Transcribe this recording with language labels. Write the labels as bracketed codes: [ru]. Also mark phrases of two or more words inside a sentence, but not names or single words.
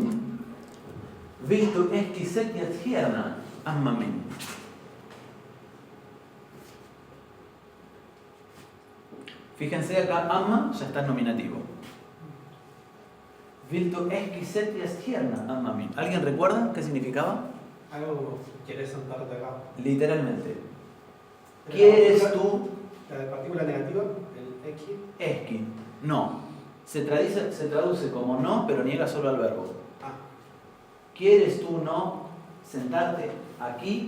[is] Vill du ekki setjast hérna, amma mín? [es] Fíjense acá, amma ya está en nominativo. [is] Vill du ekki setjast hérna, amma mín? [es] ¿Alguien recuerda qué significaba? Algo, ¿quieres sentarte acá? Literalmente. ¿Quieres tú? La partícula negativa, el X. Eski. No. Se traduce como no, pero niega solo al verbo. Ah. ¿Quieres tú no sentarte aquí?